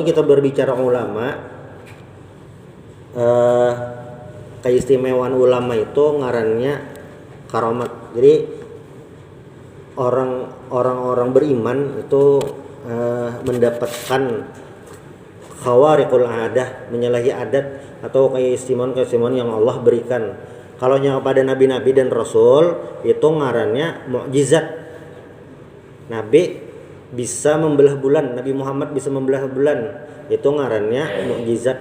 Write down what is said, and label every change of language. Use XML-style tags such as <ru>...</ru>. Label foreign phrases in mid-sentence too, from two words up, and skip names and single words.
<bjn>Nah, kalau kita berbicara ulama, eh, keistimewaan ulama itu ngarannya karamat. Jadi orang-orang beriman itu mendapatkan</bjn> <ar>خوارق العادة,</ar> <bjn>menyalahi adat atau keistimewaan yang Allah berikan. Kalau yang kepada nabi-nabi dan rasul itu ngarannya mukjizat. Nabi bisa membelah bulan, Nabi Muhammad bisa membelah bulan, itu ngarannya mukjizat.</bjn>